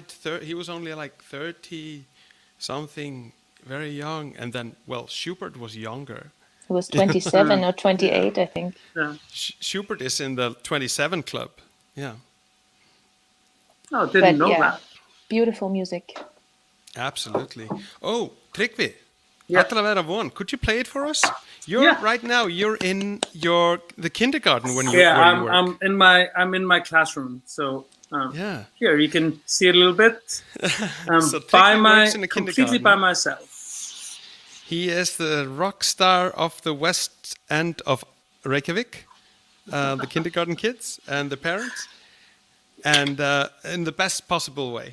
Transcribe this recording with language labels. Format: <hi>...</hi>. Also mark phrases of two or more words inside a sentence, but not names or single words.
<en>He was only like 30 something." Very young, and then, well, Schubert was younger. He was 27 or 28, I think. Yeah. Schubert is in the 27 club. Yeah. Oh, didn't know that. Beautiful music. Absolutely. Oh, Tryggvi, Yeah.</en> <is>Allra vera von,</is> <en>could you play it for us? Right now. You're in the kindergarten when you work. I'm in my classroom. So yeah. Here you can see it a little bit. So works in a completely by myself. He is the rock star of the west end of Reykjavik, the kindergarten kids and the parents, and in the best possible way.</en>